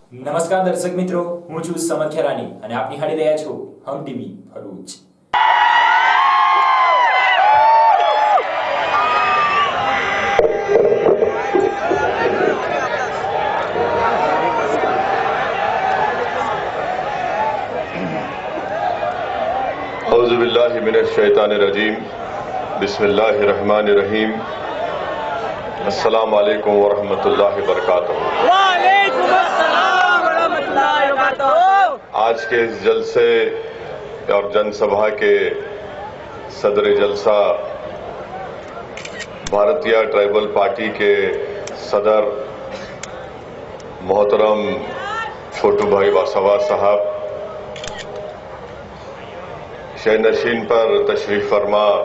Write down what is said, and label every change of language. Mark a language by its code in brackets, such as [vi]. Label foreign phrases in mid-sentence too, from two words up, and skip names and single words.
[gu] નમસ્કાર દર્શક મિત્રો, હું છું સમદ ખેરાની અને આપ નિહાળી રહ્યા છો હમ ટીવી ભરૂચ। [ar] أعوذ بالله من الشيطان الرجيم، بسم الله الرحمن الرحيم، السلام عليكم ورحمة الله وبركاته. وعليكم السلام ورحمة الله وبركاته. [hi] आज के इस जलसे और जनसभा के सदर जलसा भारतीय ट्राइबल पार्टी के सदर मोहतरम छोटू भाई वसावा साहब, शहनशीन पर तशरीफ फरमा